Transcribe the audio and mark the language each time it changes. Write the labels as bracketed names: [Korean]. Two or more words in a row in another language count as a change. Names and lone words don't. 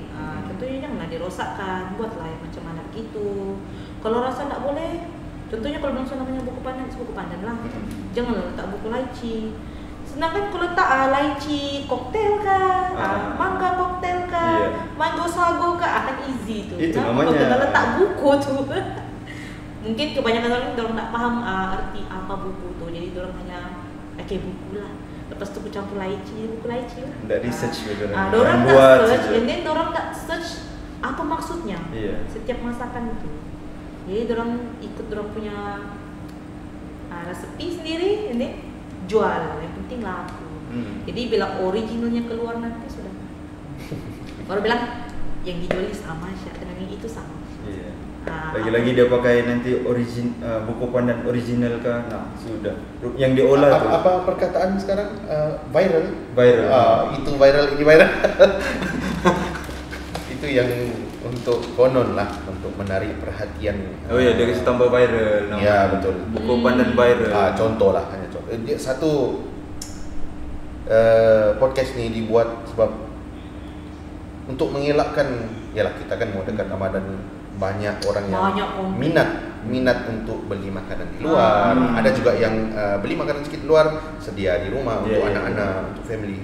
[Malay] Tentunya janganlah dirosakkan. Buatlah yang macam mana begitu. Kalau rasa tidak boleh, contohnya kalau bangsa namanya buku pandan lah. Janganlah letak buku lychee. Sedangkan kalau letak lychee koktail kah, mangga koktail kah, [English] mango sago [Malay] kah, akan easy tuh. Itu nah, namanya. kalau letak buku tuh. Mungkin kebanyakan orang tak paham arti apa buku tuh, jadi orang hanya pakai buku lah. Lepas tu campur buku lychee lah. Tidak research gitu. Orang tak search, [English] and then [Malay] orang tak search apa maksudnya. Setiap masakan itu. Jadi orang ikut orang punya resepi sendiri, [English] and then [Malay] jual. Yang penting laku. Jadi bila originalnya keluar nanti sudah. Baru bilang yang dijual sama Syah dengan yang itu sama. Lagi-lagi dia pakai nanti buku pandan original kah? Nah, sudah. Yang diolah tuh. Apa perkataan sekarang? Viral. Itu viral, ini viral. Itu yang untuk konon lah, untuk menarik perhatian. Oh iya, dia kasih tambah viral. Ya betul. Buku pandan viral. Contoh lah, hanya contoh. Satu podcast ni dibuat sebab untuk mengelakkan, yalah kita kan mau dekat Ramadan, banyak orang yang minat untuk beli makanan di luar. Ada juga yang beli makanan sedikit di luar, sedia di rumah untuk anak-anak, untuk family.